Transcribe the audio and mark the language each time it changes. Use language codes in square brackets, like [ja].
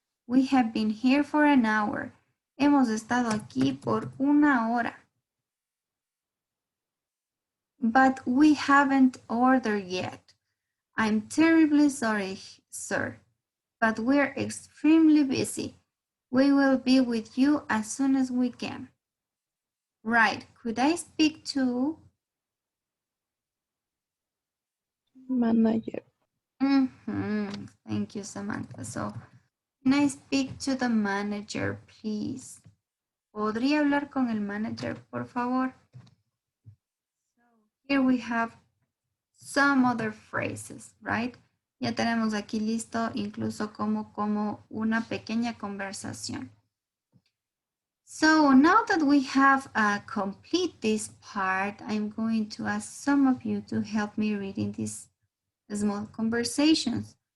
[en] We have been here for an hour. [es] Hemos estado aquí por 1 hora. [en] But we haven't ordered yet. I'm terribly sorry, sir, but we're extremely busy. We will be with you as soon as we can. Right, could I speak to? Manager. Thank you, Samantha. So, can I speak to the manager, please? [es] ¿Podría hablar con el manager, por favor? [en] So, here we have some other phrases, right? [es] Ya tenemos aquí listo incluso como una pequeña conversación. [en] So now that we have complete this part, I'm going to ask some of you to help me reading these small conversations.